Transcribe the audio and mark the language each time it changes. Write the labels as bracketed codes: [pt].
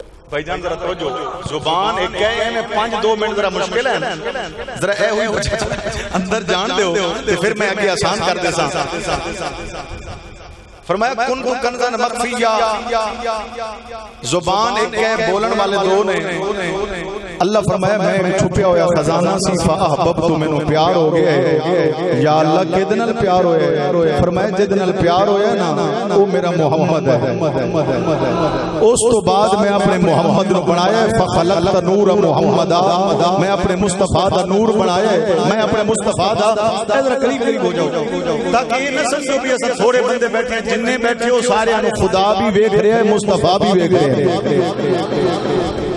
[pa] بھائی جان ذرا توجہ, زبان ایک ہے میں 5-2 منٹ ذرا مشکل ہے ذرا اے ہوئی اندر جان دیو تے پھر میں اگے آسان کر دے ساں. فرمایا [ar] کنت کنزن مخفیا, [pa] زبان ایک ہے بولن والے دو نے. اللہ فرمایا میں چھپیا ہوا خزانہ سی. فاحببت مینوں پیار ہو گیا ہے. یا اللہ کدے نال پیار ہویا؟ فرمایا جے نال پیار ہویا نا او میرا محمد ہے. اس تو بعد میں اپنے محمد نو بنایا ہے. [ar] فخلقت نور محمدا, [pa] میں اپنے مصطفی دا نور بنایا ہے. میں اپنے مصطفی دا ذرا قریب ہو جاؤ تاکہ یہ نہ سمجھو بھی اساں تھوڑے بندے بیٹھے ہیں جننے بیٹھے ہو سارے نو خدا بھی ویکھ رہا ہے مصطفی بھی ویکھ رہا ہے.